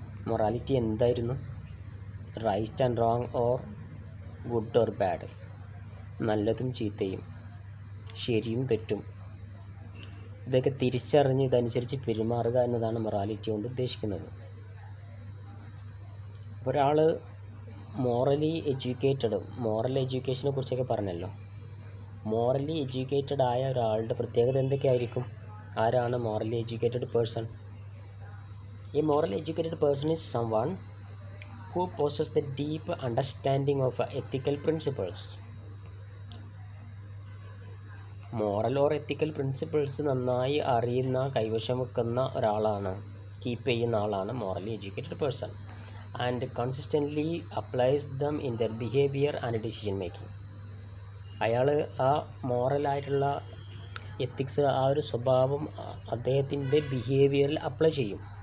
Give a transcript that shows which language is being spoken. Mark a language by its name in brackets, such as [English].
[Malayalam] Morality എന്തായിരുന്നു? Right and wrong or good or bad, നല്ലതും ചീത്തയും ശരിയും തെറ്റും, ഇതൊക്കെ തിരിച്ചറിഞ്ഞ് ഇതനുസരിച്ച് പെരുമാറുക എന്നതാണ് മൊറാലിറ്റി കൊണ്ട് ഉദ്ദേശിക്കുന്നത്. ഒരാൾ മോറലി എഡ്യൂക്കേറ്റഡ്, മോറൽ എഡ്യൂക്കേഷനെ കുറിച്ചൊക്കെ പറഞ്ഞല്ലോ. മോറലി എഡ്യൂക്കേറ്റഡ് ആയ ഒരാളുടെ പ്രത്യേകത എന്തൊക്കെയായിരിക്കും? ആരാണ് മോറലി എഡ്യൂക്കേറ്റഡ് പേഴ്സൺ? [English] ഈ moral educated person is someone who possesses the deep understanding of ethical principles. [Malayalam] Moral or ethical principles നന്നായി അറിയുന്ന, കൈവശം വെക്കുന്ന ഒരാളാണ്, കീപ്പ് ചെയ്യുന്ന ആളാണ് morally educated person. [English] And consistently applies them in their behaviour and decision making. [Malayalam] അയാൾ ആ മോറലായിട്ടുള്ള ethics, ആ ഒരു സ്വഭാവം അദ്ദേഹത്തിൻ്റെ ബിഹേവിയറിൽ അപ്ലൈ ചെയ്യും.